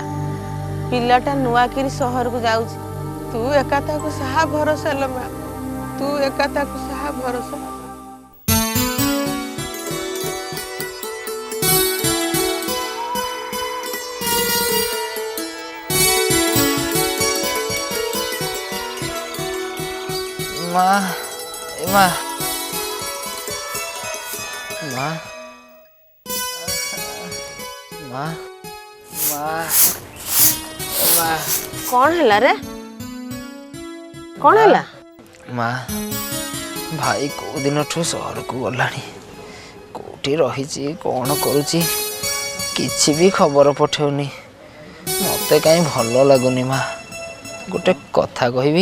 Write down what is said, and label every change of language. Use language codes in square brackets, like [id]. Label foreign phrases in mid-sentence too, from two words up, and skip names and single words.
[or] ପିଲାଟା ନୂଆକିରି ସହରକୁ ଯାଉଛି, ତୁ ଏକା ତାକୁ ସାହା ଭରସା ଲୋ ମା, ତୁ ଏକା ତାକୁ ସାହା ଭରସା। মা মা মা মা মା মା କଣ ହେଲା ରେ? କଣ ହେଲା? ମା ଭାଇ କୋଉ ଦିନଠୁ ସହରକୁ ଗଲାଣି, କୋଉଠି ରହିଛି କଣ କରୁଛି କିଛି ବି ଖବର ପଠଉନି। ମତେ କାହିଁ ଭଲ ଲାଗୁନି ମା। ଗୋଟେ କଥା କହିବି?